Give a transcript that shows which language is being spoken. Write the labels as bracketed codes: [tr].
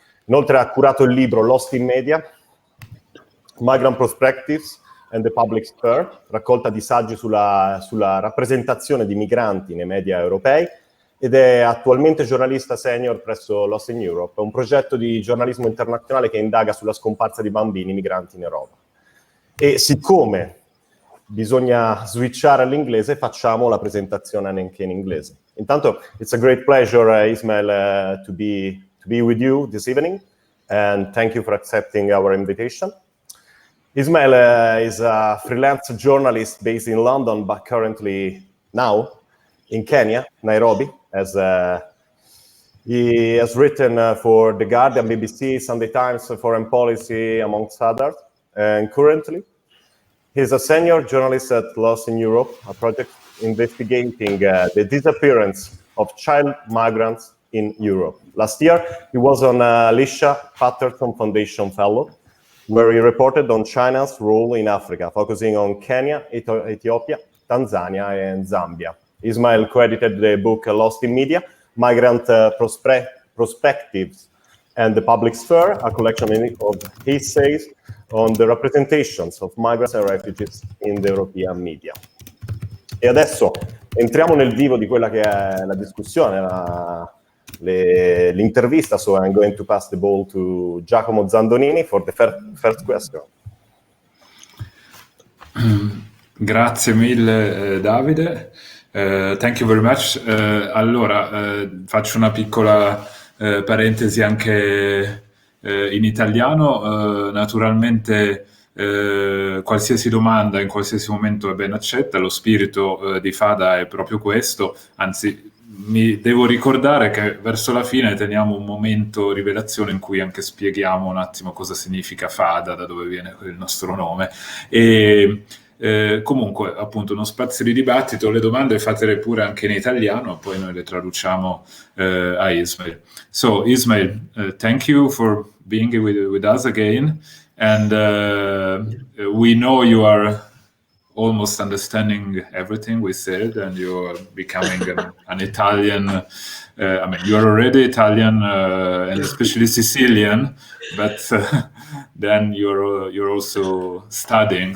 [it] Inoltre ha curato il libro Lost in Media, Migrant Perspectives and the Public Sphere, raccolta di saggi sulla rappresentazione di migranti nei media europei, ed è attualmente giornalista senior presso Lost in Europe, un progetto di giornalismo internazionale che indaga sulla scomparsa di bambini migranti in Europa. E siccome bisogna switchare all'inglese, facciamo la presentazione anche in inglese. [en] Intanto, it's a great pleasure, Ismail, to be with you this evening, and thank you for accepting our invitation. Ismail is a freelance journalist based in London, but currently now in Kenya, Nairobi, as he has written for The Guardian, BBC, Sunday Times, Foreign Policy, amongst others. And currently, he's a senior journalist at Lost in Europe, a project investigating the disappearance of child migrants in Europe. Last year, he was on Alicia Patterson Foundation Fellow, where he reported on China's role in Africa, focusing on Kenya, Ethiopia, Tanzania, and Zambia. Ismail co-edited the book Lost in Media, Migrant Perspectives and the Public Sphere, a collection of essays on the representations of migrants and refugees in the European media. [it] E adesso entriamo nel vivo di quella che è la discussione, l'intervista. [en] So I'm going to pass the ball to Giacomo Zandonini for the first question. [it] Grazie mille, Davide. [en] Thank you very much. [it] Allora, faccio una piccola parentesi anche in italiano. Naturalmente qualsiasi domanda in qualsiasi momento è ben accetta. Lo spirito di Fada è proprio questo, anzi mi devo ricordare che verso la fine teniamo un momento rivelazione in cui anche spieghiamo un attimo cosa significa Fada, da dove viene il nostro nome. E comunque, appunto, uno spazio di dibattito, le domande fatele pure anche in italiano, poi noi le traduciamo a Ismail. [en] So, Ismail, thank you for being with us again, and we know you are almost understanding everything we said, and you're becoming an Italian. I mean, you're already Italian and especially Sicilian, but then you're also studying.